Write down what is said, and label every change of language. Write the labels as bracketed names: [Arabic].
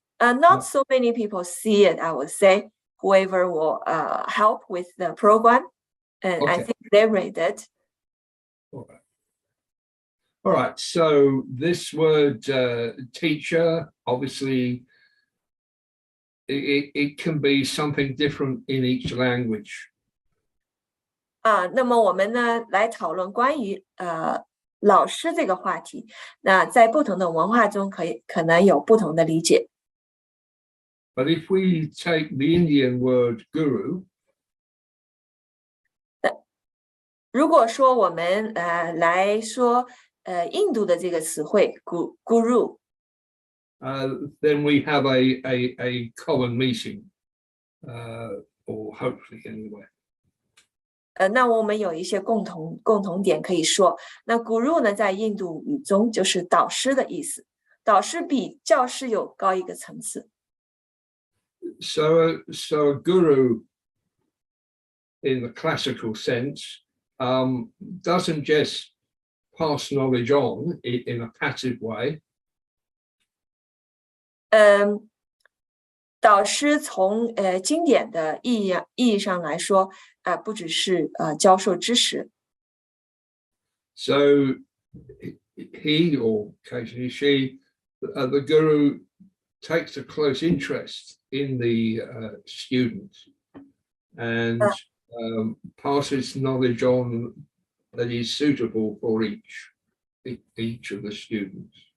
[English] Not so many people see it, I would say. Whoever will help with the program, and okay. I think they read it. All right. So this word teacher, obviously, it can be something different in each language. [Chinese] 那么我们呢来讨论关于老师这个话题。那在不同的文化中可能有不同的理解。 [English] But if we take the Indian word guru, [Chinese] 如果说我们来说印度的这个词汇 guru, [English] then we have a common meaning, or hopefully anyway. [Chinese] 那我们有一些共同点可以说。那 guru 呢在印度语中就是导师的意思，导师比教师有高一个层次。 [English] So a guru in the classical sense doesn't just pass knowledge on in a passive way. [Chinese] 导师从经典的意义上来说，不只是教授知识。 [English] So he or occasionally she, the guru takes a close interest in the student and passes knowledge on that is suitable for each of the students.